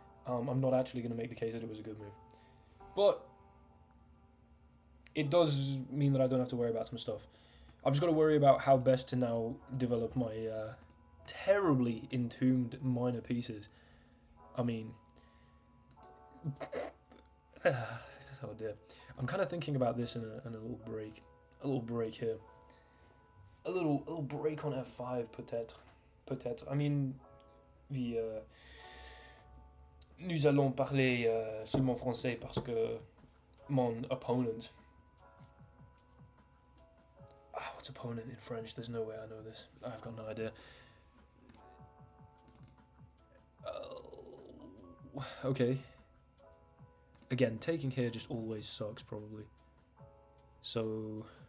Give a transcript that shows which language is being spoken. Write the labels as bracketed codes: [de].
[en] I'm not actually going to make the case that it was a good move. But it does mean that I don't have to worry about some stuff. I've just got to worry about how best to now develop my terribly entombed minor pieces. I mean... oh dear. I'm kind of thinking about this in a little break. A little break here. A little break on f5, peut-être. I mean, [fr] nous allons parler seulement français parce que mon opponent... [en] what's opponent in French? There's no way I know this. I've got no idea. Okay. Again, taking here just always sucks, probably. So...